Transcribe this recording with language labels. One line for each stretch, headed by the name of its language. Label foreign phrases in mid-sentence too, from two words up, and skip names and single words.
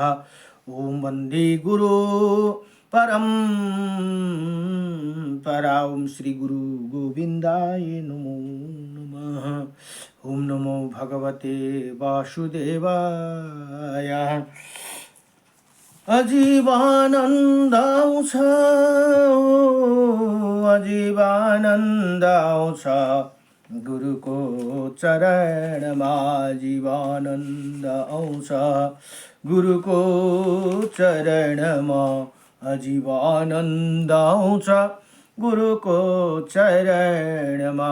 Sanskrit: ॐ वन्दे गुरु परम्परा। ॐ श्री गुरु गोविन्दाय नमो नमः। ॐ नमो भगवते वासुदेवाय।
Nepali: अजीवानन्द आउँछ, अजीवानन्द आउँछ गुरुको चरणमा। जीवानन्द आउँछ गुरुको चरणमा। अजीवानन्द आउँछ गुरुको चरणमा।